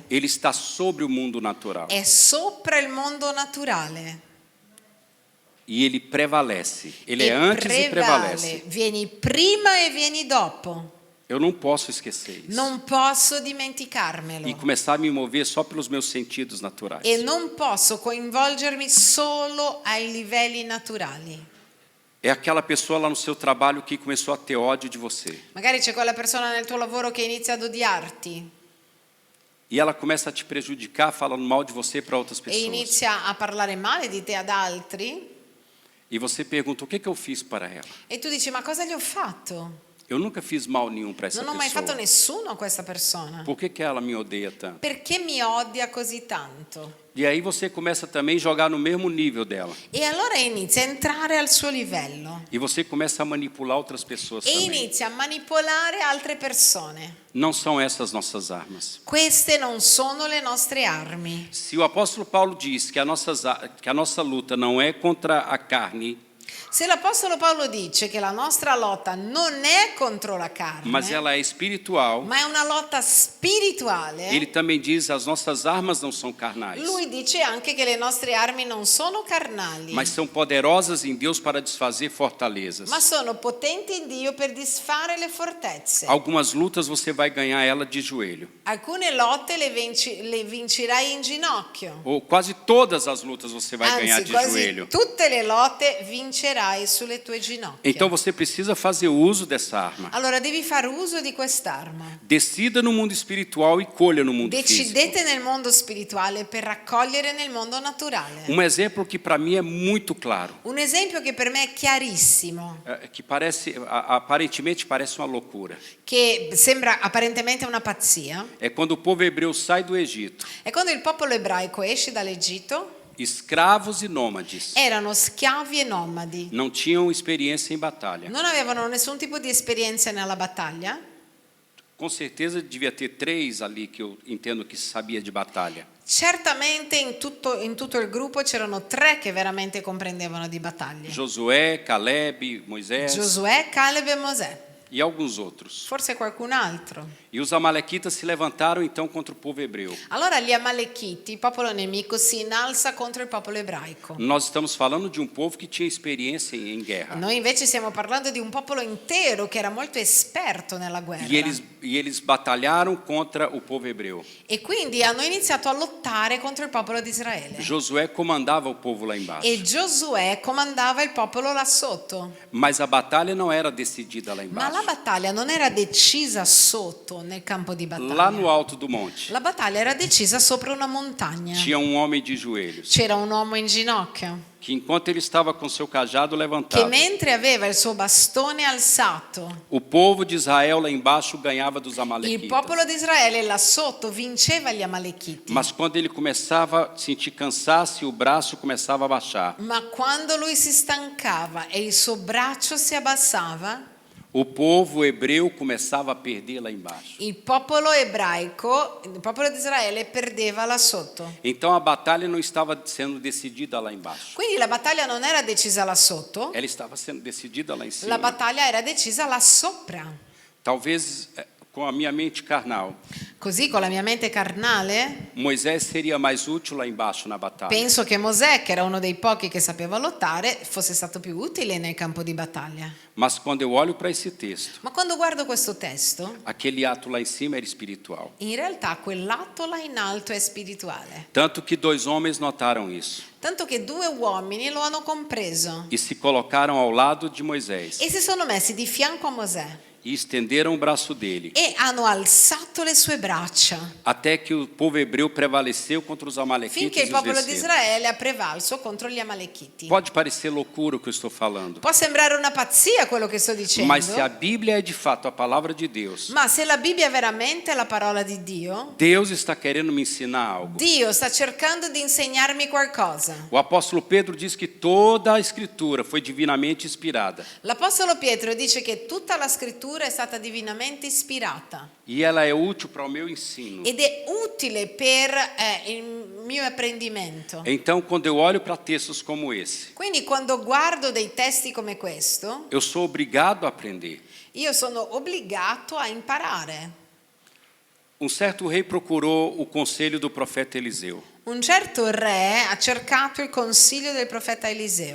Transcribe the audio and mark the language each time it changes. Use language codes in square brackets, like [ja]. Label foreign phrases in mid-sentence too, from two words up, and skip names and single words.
[pt] ele está sobre o mundo natural [it] è sopra il mondo naturale. [pt] e ele prevalece. Ele E é antes e prevalece. [it] Vieni prima e vieni dopo. [pt] Eu não posso esquecer isso. [it] Non posso E dimenticarmelo. [pt] começar a me mover só pelos meus sentidos naturais. [it] E non posso coinvolgermi solo ai livelli naturali. [pt] É aquela pessoa lá no seu trabalho que começou a ter ódio de você. [it] Magari c'è quella persona nel tuo lavoro che inizia ad odiarti [pt] E ela começa a te prejudicar falando mal de você para outras e pessoas. [it] inizia a parlare male di te ad altri [pt] E você pergunta, o que eu fiz para ela? [it] e tu dici: ma cosa gli ho fatto? [pt] Eu nunca fiz mal nenhum para essa [it] Non ho mai fatto [pt] pessoa. [it] nessuno a questa persona. [pt] Por que ela me odeia tanto? [it] Perché mi odia così tanto? [pt] E aí você começa também a jogar no mesmo nível dela. [it] E allora inizia a entrare al suo livello [pt] E você começa a manipular outras pessoas e também. [it] inizia a manipolare altre persone. [pt] Não são essas nossas armas. [it] Queste non sono le nostre armi. [pt] Se o apóstolo Paulo diz que a nossa luta não é contra a carne, [it] Se l'Apostolo Paolo dice che la nostra lotta non è contro la carne, [pt] mas ela é espiritual, [it] ma è una lotta spirituale, [pt] ele também diz as nossas armas não são carnais, [it] lui dice anche che le nostre armi non sono carnali, [pt] mas são poderosas em Deus para desfazer fortalezas. [it] ma sono potenti in Dio per disfare le fortezze. [pt] Algumas lutas você vai ganhar ela de joelho, [it] Alcune lotte le vincerai in ginocchio. [pt] ou quase todas as lutas você vai ganhar [it] Anzi, [pt] de [it] quasi [pt] joelho. [it] tutte le lotte vincerai sulle tue ginocchia. [pt] Então você precisa fazer uso dessa arma. [it] Allora devi fare uso di quest'arma. [pt] Decida no mundo espiritual e colha no mundo físico. [it] Decidete nel mondo spirituale per raccogliere nel mondo naturale. [pt] Exemplo que para mim é muito claro, [it] Un esempio che per me è chiarissimo, [pt] que aparentemente parece uma loucura, [it] che sembra apparentemente una pazzia, [pt] é quando o povo hebreu sai do Egito, [it] è quando il popolo ebraico esce dall'Egitto, [pt] escravos e nômades, [it] erano schiavi e nomadi, [pt] não tinham experiência em batalha. [it] non avevano nessun tipo di esperienza nella battaglia. [pt] Com certeza devia ter 3 ali que eu entendo que sabia de batalha. [it] Certamente in tutto il gruppo c'erano 3 che veramente comprendevano di battaglie: [pt] Josué, Caleb, Moisés [it] Giosuè, Caleb e Mosè, [pt] e alguns outros. [it] forse qualcun altro. [pt] E os amalequitas se levantaram então contra o povo hebreu. [it] Allora gli Amalechiti, il popolo nemico, si innalza contro il popolo ebraico. [pt] Nós estamos falando de um povo que tinha experiência em guerra. [it] Noi invece stiamo parlando di un popolo intero che era molto esperto nella guerra. [pt] E eles batalharam contra o povo hebreu. [it] E quindi hanno iniziato a lottare contro il popolo di Israele. [pt] Josué comandava o povo lá embaixo. [it] E Giosuè comandava il popolo là sotto. [pt] Mas a batalha não era decidida lá [it] Ma la [pt] embaixo. [it] battaglia non era decisa sotto nel campo di battaglia. [pt] Lá no alto do monte [it] La battaglia era decisa sopra una montagna. [pt] tinha homem de joelhos [it] C'era un uomo in ginocchio [pt] que enquanto ele estava com seu cajado [it] che [pt] levantado, [it] mentre aveva il suo bastone alzato, [pt] o povo de Israel lá embaixo ganhava dos [it] il [pt] amalequitas. [it] popolo di Israele là sotto vinceva gli Amalechiti. [pt] Mas quando ele começava a sentir cansaço e o braço começava a baixar, [it] Ma quando lui si stancava e il suo braccio si abbassava, [pt] o povo hebreu começava a perder lá embaixo. [it] il popolo ebraico, il popolo di Israele perdeva là sotto. [pt] Então a batalha não estava sendo decidida lá embaixo. [it] Quindi la battaglia non era decisa là sotto, [pt] Ela estava sendo decidida lá em cima. [it] la battaglia era decisa là sopra. [pt] Talvez com a minha mente carnal, [it] Così con la mia mente carnale [pt] Moisés seria mais útil lá embaixo na batalha. [it] penso che Mosè, che era uno dei pochi che sapeva lottare, fosse stato più utile nel campo di battaglia. [pt] Mas quando eu olho para esse texto, [it] Ma quando guardo questo testo, [pt] aquele ato lá em cima era espiritual. [it] in realtà quell'atto là in alto è spirituale. [pt] Tanto que 2 homens notaram isso [it] Tanto che 2 uomini lo hanno compreso [pt] e se colocaram ao lado de Moisés [it] e si sono messi di fianco a Mosè [pt] e estenderam o braço dele, [it] e hanno alzato le sue braccia [pt] até que o povo hebreu prevaleceu contra os [it] finché [pt] amalequitas [it] il [pt] e os [it] popolo di [pt] venceram. [it] Israele ha prevalso contro gli Amalechiti. [pt] Pode parecer loucura o que eu estou falando, [it] Può sembrare una pazzia quello che sto dicendo, [pt] mas se a Bíblia é de fato a palavra de Deus, [it] ma se la Bibbia è veramente la parola di Dio, [pt] Deus está querendo me ensinar algo. [it] Dio sta cercando di insegnarmi qualcosa. [pt] O apóstolo Pedro diz que toda a escritura foi divinamente inspirada [it] L'Apostolo Pietro dice che tutta la scrittura è stata divinamente ispirata [pt] e ela é útil para o meu ensino. [it] ed è utile per il mio apprendimento. [pt] Então, quando eu olho para textos como esse, [it] Quindi quando guardo dei testi come questo, [pt] eu sou obrigado a aprender. [it] io sono obbligato a imparare. [pt] Certo rei procurou o conselho do profeta Eliseu. [it] Un certo re ha cercato il consiglio del profeta Eliseo.